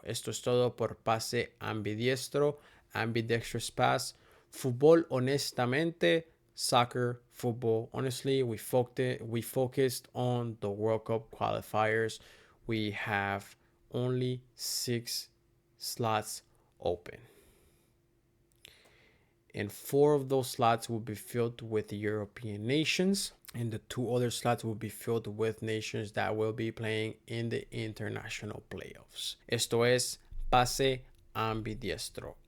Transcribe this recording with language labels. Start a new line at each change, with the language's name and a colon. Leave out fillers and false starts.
Spanish: Esto es todo por Pase Ambidiestro, Ambidextrous Pass. Fútbol honestamente, soccer, football.
English: Honestly, we focused on the World Cup qualifiers. We have only 6 slots open. And 4 of those slots will be filled with European nations, and the 2 other slots will be filled with nations that will be playing in the international playoffs.
Spanish: Esto es Pase Ambidiestro.